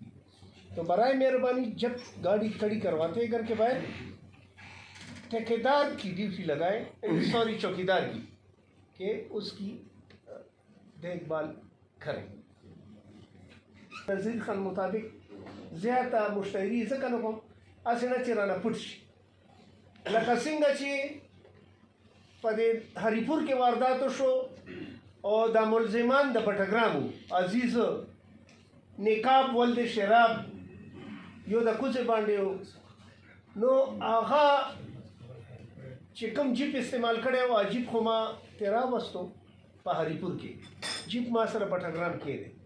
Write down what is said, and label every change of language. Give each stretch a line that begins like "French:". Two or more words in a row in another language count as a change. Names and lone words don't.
Urdu: تو برائے مہربانی جب گاڑی کھڑی کرواتے ہیں گھر کے باہر ٹھیکیدار کی ڈیوٹی لگائیں چوکیدار کی کہ اس کی دیکھ بھال کریں.
Pashto: نذیر خان مطابق زیادہ مشتری ځکه نه کوم هسې نه چې رانه پټ شي لکه څنګه چې په دې هریپور کې وارداتو شو او دا ملزمان د بټګرام عزیز نقاب ولد شراب یو د کوڅې باندې نو هغه چې کوم جیپ استعمال کړی و جیپ خو ما ترې راوستو په هریپور کې جیپ ما سره بټګرام کې دی.